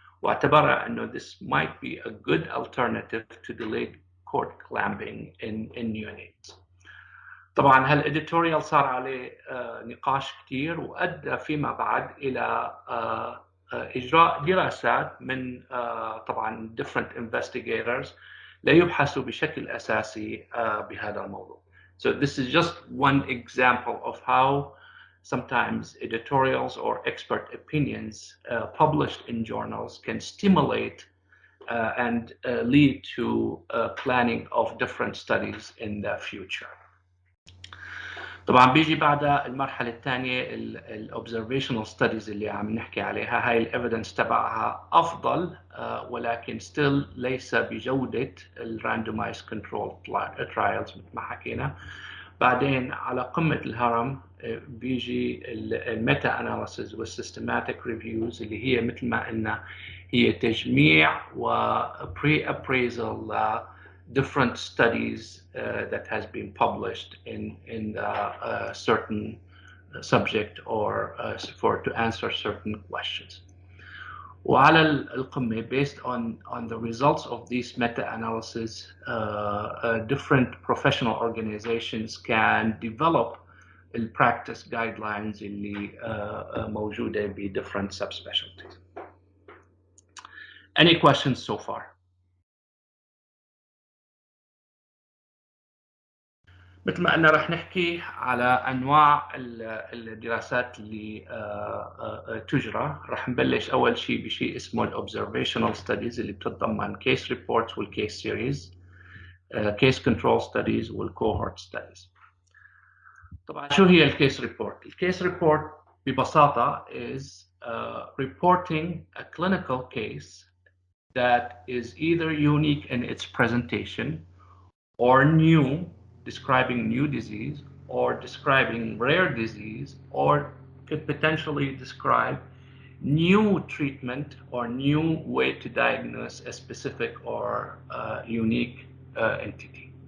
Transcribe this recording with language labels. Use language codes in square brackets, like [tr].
[ar] واعتبرها انه [en] this might be a good alternative to delayed cord clamping in neonates. [ar] طبعا هالإديتوريال صار عليه نقاش كثير، وادى فيما بعد الى اجراء دراسات من طبعا [en] different investigators [ar] ليبحثوا بشكل اساسي بهذا الموضوع. [en] So this is just one example of how sometimes editorials or expert opinions published in journals can stimulate and lead to planning of different studies in the future. [ar] طبعا بيجي بعدها المرحلة الثانية الobservational studies اللي عم نحكي عليها. هاي الإيفيدنس تبعها أفضل ولكن still ليس بجودة randomized control trials مثل ما حكينا. بعدين على قمة الهرم بيجي الميتا اناليسيز والسيستماتيك ريفيوز اللي هي مثل ما قلنا هي تجميع و [en] pre-appraisal different studies that has been published in the certain subject or to answer certain questions. [ar] وعلى القمة [en] based on the results of these meta-analysis, different professional organizations can develop the practice guidelines [ar] اللي موجودة ب [en] different subspecialties. Any questions so far? [ar] مثل ما قلنا رح نحكي على انواع الدراسات اللي تجرى. رح نبلش اول شيء بشيء اسمه الاوبزرفيشنال ستاديز اللي بتتضمن كيس ريبورتس والكيس سيريز، كيس كنترول ستاديز والكوهورت ستاديز. طبعا شو هي الكيس ريبورت؟ الكيس ريبورت ببساطه [en] is reporting a clinical case that is either unique in its presentation or new, describing new disease or describing rare disease, or could potentially describe new treatment or new way to diagnose a specific or unique entity.